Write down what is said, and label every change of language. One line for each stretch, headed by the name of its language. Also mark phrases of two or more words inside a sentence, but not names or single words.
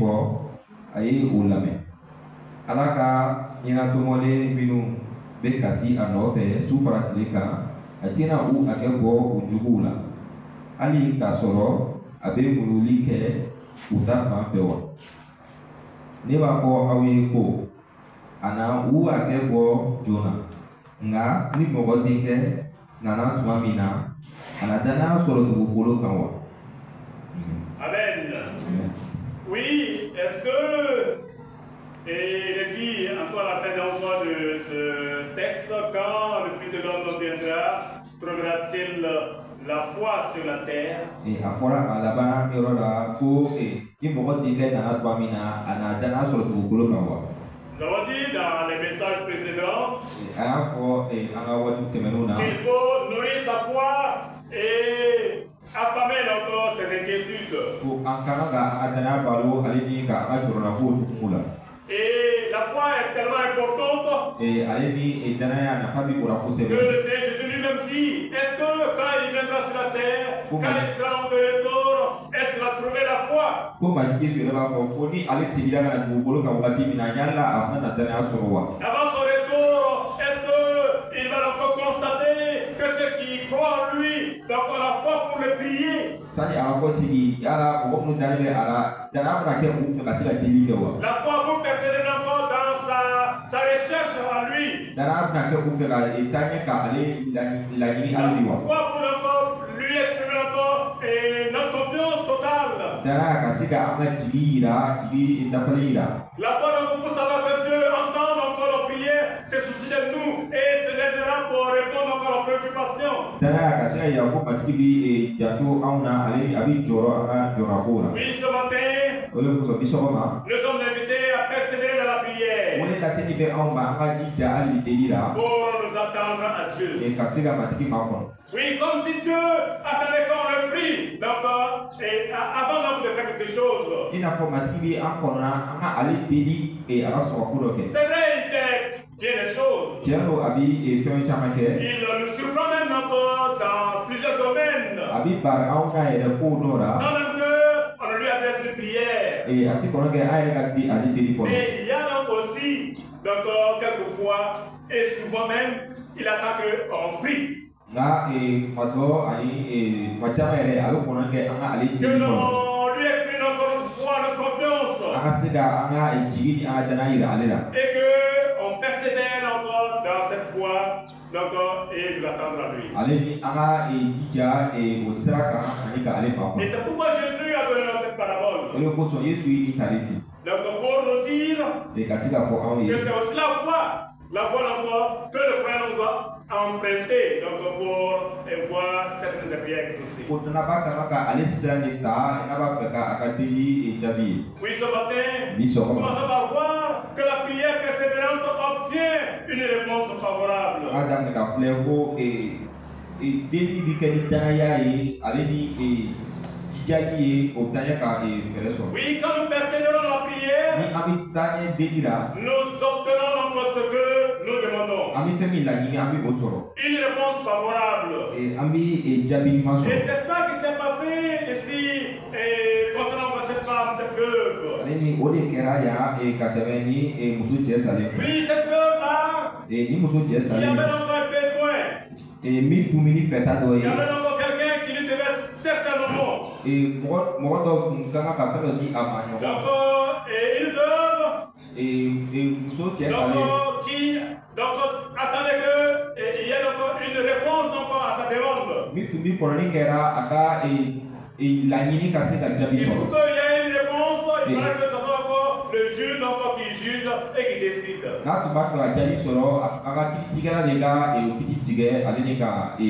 Bambara: fɔ a ye o lamɛn Ala ka ɲɛnatɔmɔlen minnu bɛ kasi a nɔfɛ su faratilen kan a tɛna u hakɛ bɔ u juguw la hali k'a sɔrɔ a bɛ muɲuli kɛ u ta fan fɛ wa ne b'a fɔ aw ye ko a na u hakɛ bɔ joona nka ni mɔgɔ denkɛ nana tuma min na a na danaya sɔrɔ dugukolo kan wa. Amen.
French: Oui, est-ce que il est dit encore à la fin de ce texte, quand le Fils de l'homme viendra, trouvera-t-il la foi sur la terre?
Bambara: Et à la laban yorola ko ni mɔgɔ denkɛ nana tuma min na a na danaya sɔrɔ dugukolo kan wa.
French: Nous avons dit dans les messages précédents qu'il faut nourrir sa foi et affamer encore ses inquiétudes. Et la foi est tellement importante que le Seigneur Jésus lui-même dit, est-ce que quand il viendra sur la terre, quand il sera en dehors, est-ce qu'il va trouver la foi?
Bambara: ko matigi su yɛrɛ b'a fɔ ko ni ale seginna ka na dugukolo kan wagati min na yala a bɛna na danaya sɔrɔ wa.
French: Avant son retour, est-ce qu'il va donc constater que ceux qui croient en lui donc ont la foi pour le prier?
Bambara: Sani a ka fɔ sigi yala mɔgɔ minnu dalen bɛ a la danaya bɛna kɛ u fɛ ka se ka deli kɛ wa.
French: La foi pour persévérer encore dans sa recherche à lui.
Bambara: Danaya bɛna kɛ u fɛ ka taa ɲɛ ka ale laɲini hali bi wa.
French: La foi pour encore lui exprimer encore notre confiance totale.
Bambara: Danaya ka se ka an ka jigi yira jigi dafalen yira.
French: La foi donc pour savoir que Dieu entend encore nos prières, se soucie de nous et se lèvera pour répondre encore à nos préoccupations.
Bambara: Danaya ka se ka yira ko matigi bi janto anw na ale a bi jɔrɔ an ka jɔrɔko la.
French: Oui, ce matin,
Bambara: O de kosɔn bi sɔgɔma.
French: nous sommes invités à persévérer dans la prière
Bambara: O de ka se ni bɛ anw ma an ka jija hali bi deli la.
French: pour nous attendre à Dieu.
Bambara: Ka se ka matigi makɔnɔ.
French: Oui, comme si Dieu attendait qu'on le prie donc, avant donc de faire quelque chose.
Bambara: I n'a fɔ matigi bi an kɔnɔna an ka ale deli a ka sɔrɔ ko dɔ kɛ.
French: C'est vrai, il fait bien les choses.
Bambara: Tiɲɛ don a bi fɛn caman kɛ.
French: Il nous surprend même encore dans plusieurs domaines.
Bambara: A bi bari anw na yɛrɛ ko dɔ la.
French: Sans même qu'on ne lui adresse une prière.
Bambara: A ti kɔnɔ kɛ an yɛrɛ ka di ale deli fɔlɔ.
French: Mais il y a donc aussi, donc, quelquefois, et souvent même, il attend qu'on prie.
Bambara: Nka kuma dɔ ani kuma caman yɛrɛ a bɛ kɔnɔ kɛ an ka ale
French: Que
Bambara: deli fɔlɔ.
French: l'on lui exprime encore notre foi, notre confiance.
Bambara: An ka se ka an ka jigi ni an ka danaya yira ale la.
French: Et qu'on persévère encore dans cette foi, donc, et nous attendre à lui.
Bambara: Ale ni an ka jija o sira kan ani ka ale
French: Et
Bambara: makɔnɔ.
French: c'est pourquoi Jésus a donné dans cette parabole.
Bambara: O de kosɔn Yesu ye nin tali di.
French: Donc, pour nous dire
Bambara: Ka se ka fɔ anw ye.
French: que c'est aussi la foi encore que le croyant doit emprunter donc, pour voir certaines expériences aussi.
Bambara: Ko n'a b'a kan ka ale sira de ta n'a b'a fɛ ka a ka deli jaabi ye.
French: Oui, ce matin,
Bambara: Bi
French: nous
Bambara: sɔgɔma.
French: commençons par voir que la prière persévérante obtient une réponse favorable.
Bambara: An ka daminɛ ka filɛ ko deli bi kɛ ni danaya ye ale ni jijali ye o taa ɲɛ ka fɛɛrɛ sɔrɔ.
French: Oui, quand nous persévérons dans la prière,
Bambara: Ni an bɛ taa ɲɛ deli la.
French: nous obtenons donc ce que nous demandons.
Bambara: An bɛ fɛn min laɲini an bɛ o sɔrɔ.
French: Une réponse favorable.
Bambara: An bɛ jaabi ɲuman
French: Et
Bambara: sɔrɔ.
French: c'est ça qui s'est passé ici concernant cette femme, cette veuve.
Bambara: Ale ni o de kɛra yan ka tɛmɛ ni muso cɛ salen.
French: Oui, cette veuve-là,
Bambara: Ni muso cɛ
French: il y
Bambara: salen.
French: avait donc un besoin.
Bambara: Min tun bɛ ni fɛta dɔ
French: Il y
Bambara: ye.
French: avait donc quelqu'un qui lui devait certainement.
Bambara: Mɔgɔ dɔ tun ka kan ka fɛn dɔ di a ma ɲɔgɔn.
French: Donc, une veuve.
Bambara: Muso cɛ salen.
French: Donc, qui attendait qu'il y ait donc une réponse donc, à sa demande.
Bambara: Min tun bɛ kɔrɔni kɛra a ka laɲini ka se ka jaabi
French: Et pour
Bambara: sɔrɔ.
French: qu'il y ait une réponse, il fallait que ce soit encore le juge donc, qui juge et qui décide.
Bambara: N'a tun b'a fɛ ka jaabi sɔrɔ a ka kiiritigɛla de ka kiiri tigɛ ale ni ka o